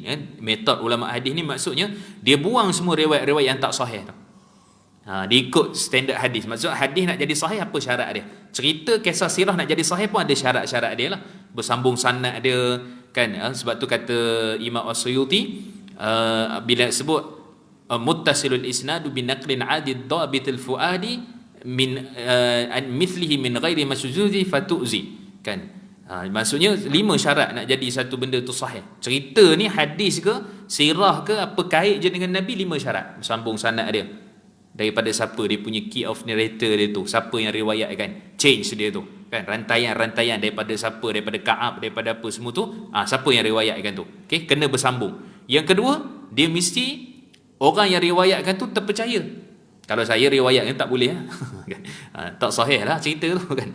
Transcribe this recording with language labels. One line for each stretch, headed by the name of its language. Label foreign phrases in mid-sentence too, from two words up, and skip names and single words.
Malay: Metod ulama hadis ni maksudnya dia buang semua riwayat-riwayat yang tak sahih tu. Dia ikut standard hadis. Maksud hadis nak jadi sahih apa syarat dia? Cerita kisah sirah nak jadi sahih pun ada syarat-syarat dia lah. Bersambung sanad dia kan. Sebab tu kata Imam As-Suyuti bila sebut
Arabic: متصل الإسناد بنقل عدل ضابط الفؤاد من مثله من غير ما شذوذ فتوزي.
Malay: Kan, maksudnya 5 syarat nak jadi satu benda tu sahih. Cerita ni hadis ke sirah ke apa kait je dengan Nabi, 5 syarat. Sambung sanad dia, daripada siapa dia punya
English: key of narrator
Malay: dia tu, siapa yang riwayatkan, change dia tu kan, rantaian-rantaian daripada siapa, daripada Ka'ab, daripada apa semua tu, siapa yang riwayatkan tu. Okey, kena bersambung. Yang kedua, dia mesti orang yang riwayatkan tu terpercaya. Kalau saya riwayatkan tak boleh tak sahih lah cerita tu kan.